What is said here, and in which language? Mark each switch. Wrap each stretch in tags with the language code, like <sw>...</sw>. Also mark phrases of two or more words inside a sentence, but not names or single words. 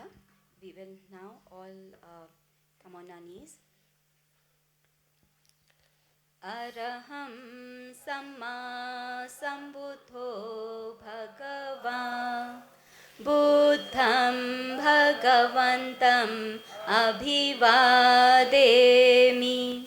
<en>We will now all come on our knees.</en> <pi>अरहं सम्मा सम्बुद्धो भगवा बुद्धं भगवन्तम् अभिवादेमि.</pi>